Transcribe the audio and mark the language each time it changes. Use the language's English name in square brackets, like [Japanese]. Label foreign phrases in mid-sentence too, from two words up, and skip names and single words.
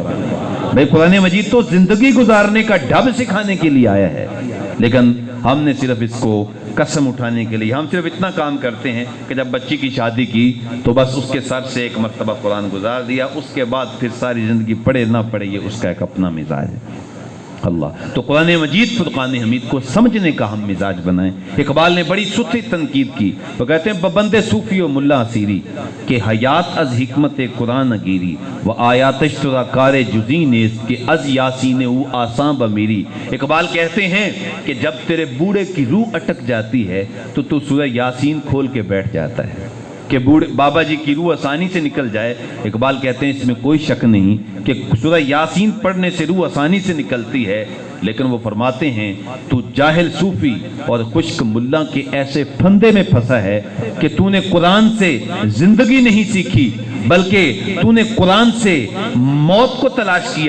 [Urdu] بھئی قرآن مجید تو زندگی گزارنے کا ڈھب سکھانے کے لیے آیا ہے، لیکن ہم نے صرف اس کو قسم اٹھانے کے لیے، ہم صرف اتنا کام کرتے ہیں کہ جب بچی کی شادی کی تو بس اس کے سر سے ایک مرتبہ قرآن گزار دیا، اس کے بعد پھر ساری زندگی پڑھے نہ پڑھے یہ اس کا ایک اپنا مزاج ہے۔ اللہ تو قرآن مجید فرقان حمید کو سمجھنے کا ہم مزاج بنائیں۔ اقبال نے بڑی ستھری تنقید کی، وہ کہتے ہیں [Persian] ببند صوفی و ملا اسیری کہ حیات از حکمت قرآن گیری و آیاتش ترا کار جزی نیست کہ از یاسین او آساں بمیری۔ [Urdu] اقبال کہتے ہیں کہ جب تیرے بوڑھے کی روح اٹک جاتی ہے تو تو سورہ یاسین کھول کے بیٹھ جاتا ہے، کہ بوڑھے بابا جی کی روح آسانی سے نکل جائے، اقبال کہتے ہیں اس میں کوئی شک نہیں کہ سورہ یاسین پڑھنے سے روح آسانی سے نکلتی ہے، لیکن وہ فرماتے ہیں تو جاہل صوفی اور خشک ملا کے ایسے پھندے میں پھنسا ہے کہ تو نے قرآن سے زندگی نہیں سیکھی بلکہ تو نے قرآن سے موت کو تلاش کیا۔